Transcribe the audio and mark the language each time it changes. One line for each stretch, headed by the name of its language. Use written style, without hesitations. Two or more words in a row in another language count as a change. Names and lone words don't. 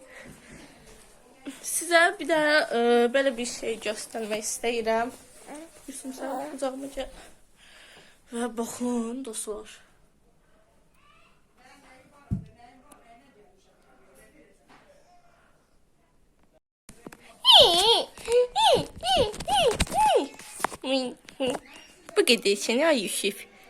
Azerbaijani: Sizə bir də belə bir şey göstərmək istəyirəm.
Turkish: Bir dostum, sen kucağıma gel. Ve bakın dostlar. Bu kadar seni ay Yusuf.